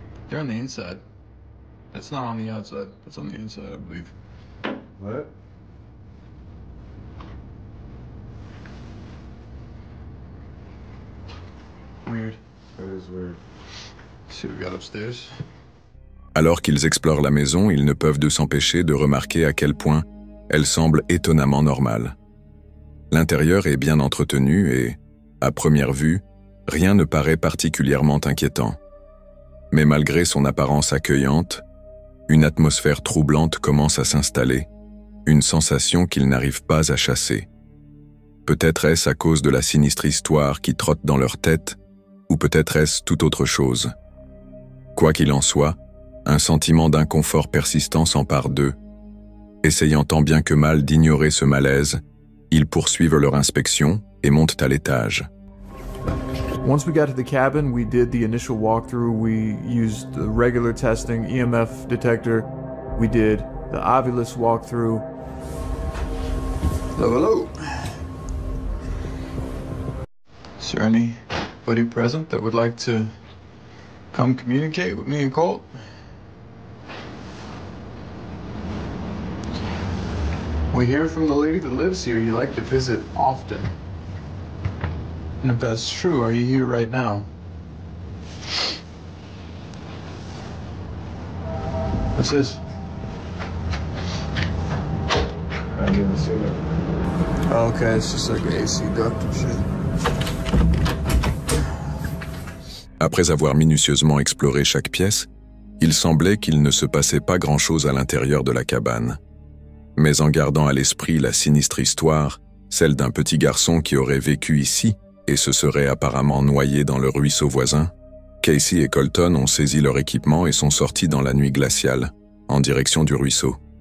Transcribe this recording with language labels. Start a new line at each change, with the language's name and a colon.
English: They're on the inside. That's not on the outside. That's on the inside, I believe. What? Weird. That is weird. Let's see what we got upstairs.
French: Alors qu'ils explorent la maison, ils ne peuvent de s'empêcher de remarquer à quel point elle semble étonnamment normale. L'intérieur est bien entretenu et, à première vue, rien ne paraît particulièrement inquiétant. Mais malgré son apparence accueillante, une atmosphère troublante commence à s'installer, une sensation qu'ils n'arrivent pas à chasser. Peut-être est-ce à cause de la sinistre histoire qui trotte dans leur tête, ou peut-être est-ce tout autre chose. Quoi qu'il en soit, un sentiment d'inconfort persistant s'empare d'eux. Essayant tant bien que mal d'ignorer ce malaise, ils poursuivent leur inspection et montent à l'étage.
English: Once we got to the cabin, we did the initial walkthrough. We used the regular testing, EMF detector. We did the Ovilus walkthrough. Hello, hello. Is there anybody present that would like to come communicate with me and Colt? We hear from the lady that lives here you like to visit often. And if that's true, are you here right now? What's this? I didn't see that. Oh, okay, it's just like an AC duct and shit.
French: Après avoir minutieusement exploré chaque pièce, il semblait qu'il ne se passait pas grand-chose à l'intérieur de la cabane. Mais en gardant à l'esprit la sinistre histoire, celle d'un petit garçon qui aurait vécu ici et se serait apparemment noyé dans le ruisseau voisin, Casey et Colton ont saisi leur équipement et sont sortis dans la nuit glaciale, en direction du ruisseau.